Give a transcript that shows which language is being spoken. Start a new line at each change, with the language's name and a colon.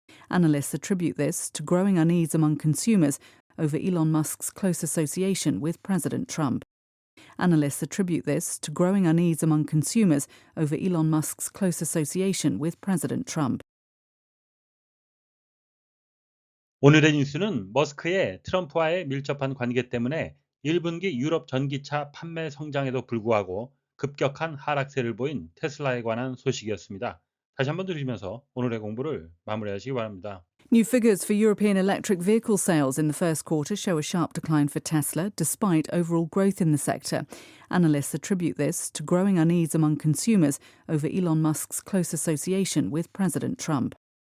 English: Analysts attribute this to growing unease among consumers over Elon Musk's close association with President Trump. Analysts attribute this to growing unease among consumers over Elon Musk's close association with President Trump.
Korean: 오늘의 뉴스는 머스크의 트럼프와의 밀접한 관계 때문에 1분기 유럽 전기차 판매 성장에도 불구하고 급격한 하락세를 보인 테슬라에 관한 소식이었습니다. 다시 한번 들으시면서 오늘의 공부를 마무리하시기 바랍니다.
English: New figures for European electric vehicle sales in the first quarter show a sharp decline for Tesla, despite overall growth in the sector. Analysts attribute this to growing unease among consumers over Elon Musk's close association with President Trump.